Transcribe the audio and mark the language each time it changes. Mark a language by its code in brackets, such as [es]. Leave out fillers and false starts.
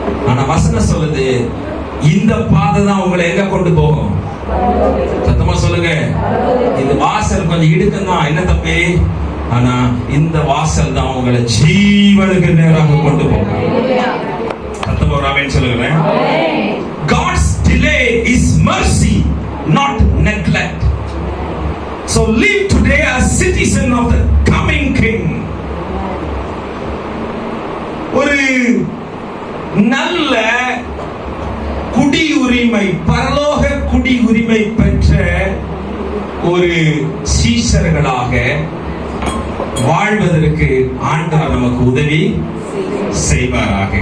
[ta] ஆனா வசனம் சொல்லுது, இந்த பாதை தான் உங்களை எங்க கொண்டு போகும்? சத்தமா சொல்லுங்க. இந்த வாசல் கொஞ்சம் இடுக்கம் தான், என்ன தம்பி? ஆனா இந்த வாசல் தான் உங்களை ஜீவனுக்கு நேராக கொண்டு போகும். சத்தமா ஒரு ஆமென் சொல்லுங்க. [en] God's delay is mercy, not neglect. So live today as citizen of the coming King. [ta] ஒரு நல்ல குடியுரிமை, பரலோக குடியுரிமை பெற்ற ஒரு சீஷர்களாக வாழ்வதற்கு ஆண்டவர் நமக்கு உதவி செய்வாராக.